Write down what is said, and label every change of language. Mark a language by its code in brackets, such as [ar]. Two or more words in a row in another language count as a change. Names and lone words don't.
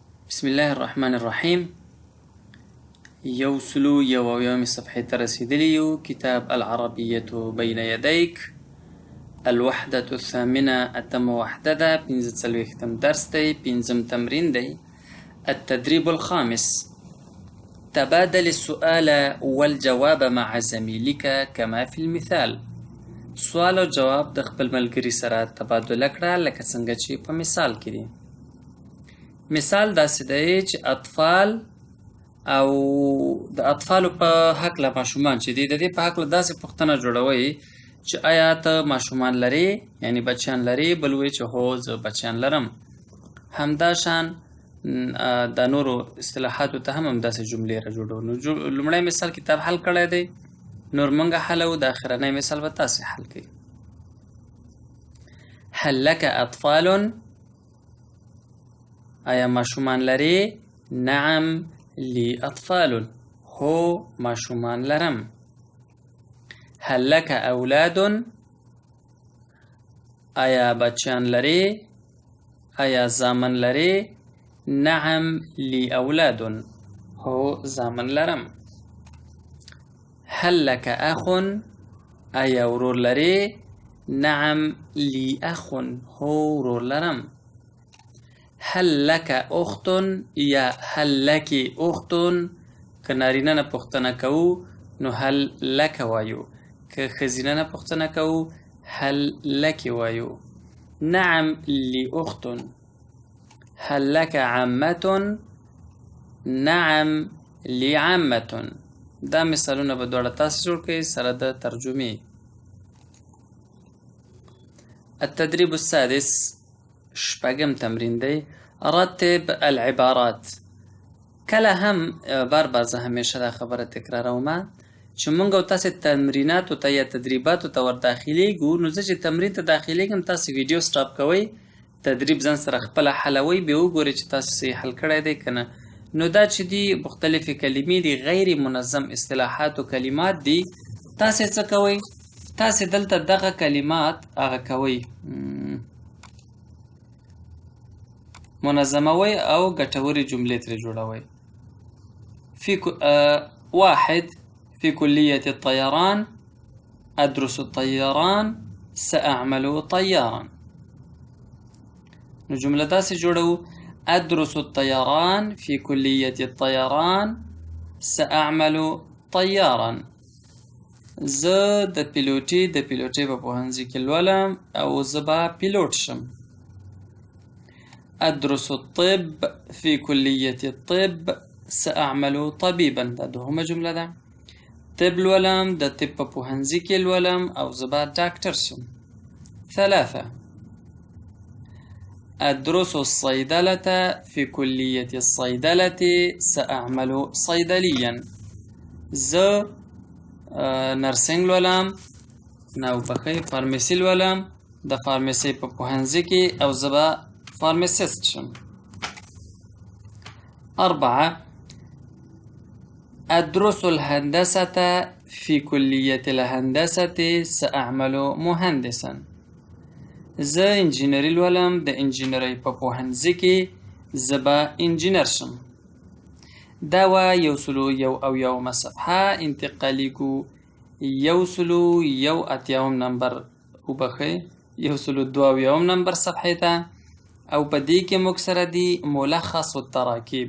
[ar] بسم الله الرحمن الرحیم. [ps] یو سلو یو اویاومې صفحې ته رسیدلي یو. [ar] کتاب العربیة بین یدیک، الوحدة الثامنة، [ps] اتمه وحده ده، 45م درس دی، 5م تمرین دی. [ar] التدريب الخامس: تبادل السؤال والجواب مع زميلك كما في المثال. [ps] سوال او جواب د خپل ملګري سره تبادله کړه لکه څنګه چې په مثال کې دی. مثال داسې دی چې اطفال او د اطفالو په هکله ماشومان چې دي، د دې په هکله داسې پوښتنه جوړوئ چې آیا ته ماشومان لرې، یعنی بچیان لرې؟ بل وایي چې هو زه بچیان لرم. همدا شان د نورو اصطلاحاتو ته هم همداسې جملې را جوړو. نو لومړی مثال کتاب حل کړی دی، نور موږ حلوو، د اخرنی مثال به تاسې حل کړئ. [ar] هل لك اطفال؟ [ps] آیا ماشومان لرې؟ [ar] نعم لی اطفال، [ps] هو ماشومان لرم. [ar] هل لك اولاد؟ [ps] آیا بچیان لرې؟ آیا زامن لرې؟ [ar] نعم لی اولاد، [ps] هو زامن لرم. [ar] هل لك اخ؟ [ps] آیا ورور لرې؟ [ar] نعم لی اخ، [ps] هو ورور لرم. [ar] هل لك اخت؟ یا هل لك اخت؟ [ps] که نارینه نه پوښتنه کوو نو [ar] هل لك [ps] وایو، که ښځینه نه پوښتنه کوو [ar] هل لك [ps] وایو. [ar] نعم لی اخت. هل لك عمة؟ نعم لی عمة. [ps] دا مثالونه به دواړه تاسو جوړ کړئ سره د ترجمې. [ar] التدريب السادس، [ps] شپږم تمرین دی. [ar] رتب العبارات. [ps] کله هم بار زه همیشه دا خبره تکراروم چې مونږ او تاسې تمریناتو ته یا تدریباتو ته ور داخلیږو، نو زه چې تمرین ته داخلیږم تاسې ویډیو سټاپ کوئ، تدریب ځان سره خپله حلوئ، بیا وګورئ چې تاسو صحیح حل کړی دی که نه. نو دا چې دي مختلفې کلمې دي، غیر منظم اصطلاحات و کلمات دي. تاسې څه کوئ؟ تاسې دلته دغه کلمات هغه کوئ، منظموي او ګټورې جملې ترې جوړوي. [ar] واحد، في كلية الطيران، أدرس الطيران، سأعمل طيارا. [ps] نو جمله داسې جوړو: [ar] أدرس الطيران في كلية الطيران، سأعمل طيارا. [ps] زه د پیلوټۍ په پوهنځي کې لولم او زه به پیلوټ شم. [ar] أدرس الطب في كلية الطب، سأعمل طبيبا. [ps] دا دوهمه جمله ده. طب لولم، د طب په پوهنځي کې لولم او زه به ډاکټر شم. [ar] ثلاثة، أدرس الصيدلة في كلية الصيدلة، سأعمل صيدليا. [ps] زه نرسنګ لولم، فارمیسي لولم د فارمیسي په پوهنځي کې او زه به فارماسیست شم. [ar] أربعة، أدرس الهندسة في كلية الهندسة، سأعمل مهندسا. [ps] زه انجینري لولم، د انجینرۍ په پوهنځي کې زه به انجینر شم. دا وه 101 صفحه. انتقالي کو 180 نمبر وبخئ، 182 نمبر صفحې ته، او په دې کې موږ سره دي [ar] ملخص التراکیب.